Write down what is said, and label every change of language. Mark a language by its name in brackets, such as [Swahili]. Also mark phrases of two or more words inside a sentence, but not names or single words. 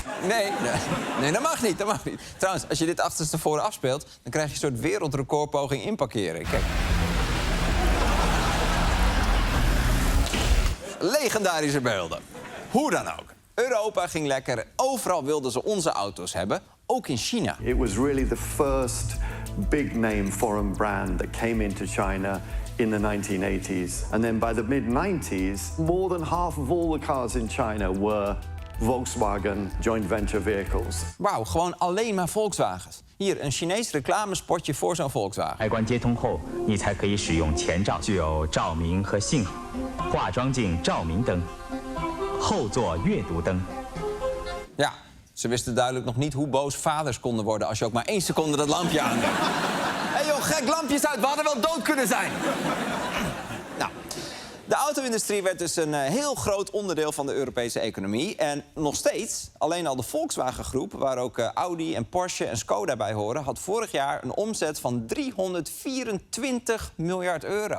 [Dutch] Nee, dat mag niet, dat mag niet. Trouwens, als je dit achterstevoren afspeelt, dan krijg je een soort wereldrecordpoging inparkeren. Kijk. Legendarische beelden. Hoe dan ook. Europa ging lekker. Overal wilden ze onze auto's hebben. Ook in China. [English] It was really the first big name foreign brand that came into China in the 1980s. And then by the mid-90s, more than half of all the cars in China were Volkswagen joint venture vehicles. [Dutch] Wauw, gewoon alleen maar Volkswagens. Hier, een Chinees reclamespotje voor zo'n Volkswagen. [Chinese] 开关接通后，你才可以使用前照，具有照明和信号、化妆镜照明灯、后座阅读灯。 [Dutch] Ja, ze wisten duidelijk nog niet hoe boos vaders konden worden als je ook maar 1 seconde dat lampje aandeed. Hé joh, gek, lampjes uit, we hadden wel dood kunnen zijn. Nou, de auto-industrie werd dus een heel groot onderdeel van de Europese economie. En nog steeds, alleen al de Volkswagen-groep, waar ook Audi en Porsche en Skoda bij horen, had vorig jaar een omzet van 324 miljard euro.